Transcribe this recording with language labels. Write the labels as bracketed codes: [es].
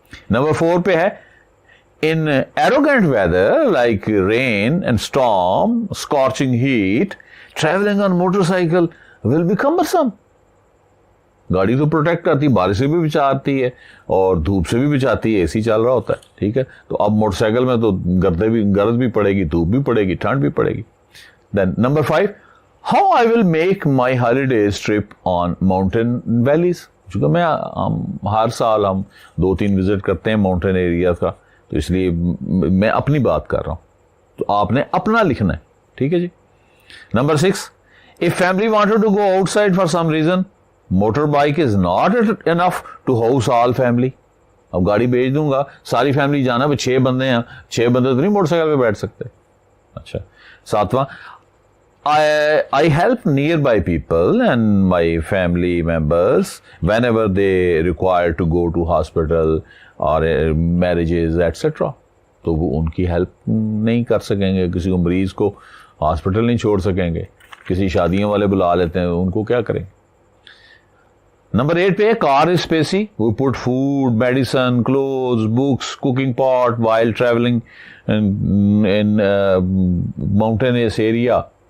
[ur] Number 4 پہ ہے [en] in arrogant weather like rain and storm, scorching heat, traveling on motorcycle will be cumbersome. [ur] گاڑی تو protect کرتی, بارش سے بھی بچاتی ہے اور دھوپ سے بھی بچاتی ہے, AC چل رہا ہوتا ہے. ٹھیک ہے, تو اب موٹر سائیکل میں تو گرد بھی پڑے گی, دھوپ بھی پڑے گی, ٹھنڈ بھی پڑے گی. [en] Then number 5, how I will make my holidays trip on mountain valleys. [ur] چونکہ ہر سال ہم 2-3 وزٹ کرتے ہیں ماؤنٹین ایریا کا, تو اس لیے میں اپنی بات کر رہا ہوں, تو آپ نے اپنا لکھنا ہے. ٹھیک ہے جی. [en] Number 6, if family wanted to go outside for some reason, motorbike is not enough to house all family. [ur] اب گاڑی بیچ دوں گا, ساری فیملی جانا, 6 بندے ہیں, 6 بندے تو نہیں موٹر سائیکل پہ بیٹھ سکتے. اچھا. [en] 7واں, I help nearby people and my family members whenever they require to go to hospital اور marriages etcetera. [ur] تو وہ ان کی ہیلپ نہیں کر سکیں گے, کسی کو مریض کو ہاسپٹل نہیں چھوڑ سکیں گے, کسی شادیوں والے بلا لیتے ہیں, ان کو کیا کریں. [en] Number 8 پہ car is spacey, we put food, medicine, clothes, books, cooking pot while travelling in mountains area.